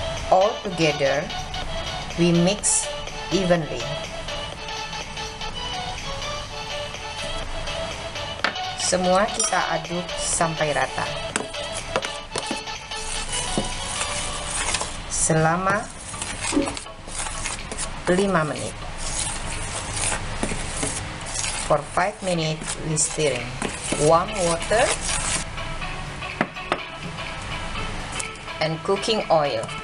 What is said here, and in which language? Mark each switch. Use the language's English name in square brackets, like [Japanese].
[English] All together we mix evenly. [Indonesian] Semua kita aduk sampai rata selama 5 menit. [English] For 5 minutes we stirring. Warm water and cooking oil.